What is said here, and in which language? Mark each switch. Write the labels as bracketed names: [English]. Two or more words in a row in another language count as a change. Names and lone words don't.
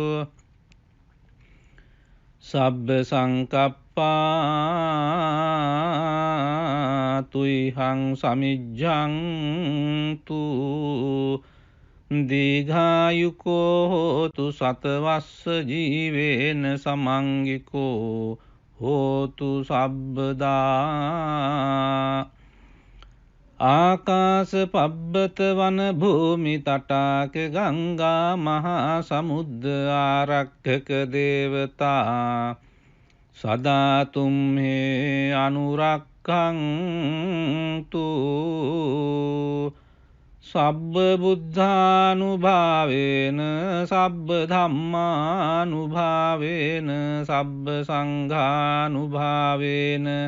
[Pali] සබ්බ සංකප්පා තුයිහං සමිජ්ජං තු දීඝායුකෝ හෝතු සතවස්ස ජීවේන සමංගිකෝ හෝතු සබ්බදා ආකාශ පබ්බත වන භූමි තටාක ගංගා මහා සමුද්ද ආරක්ඛක දේවතා සදා තුම්හේ අනුරක්ඛන්තු සබ්බ බුද්ධානුභාවේන සබ්බ ධම්මානුභාවේන සබ්බ සංඝානුභාවේන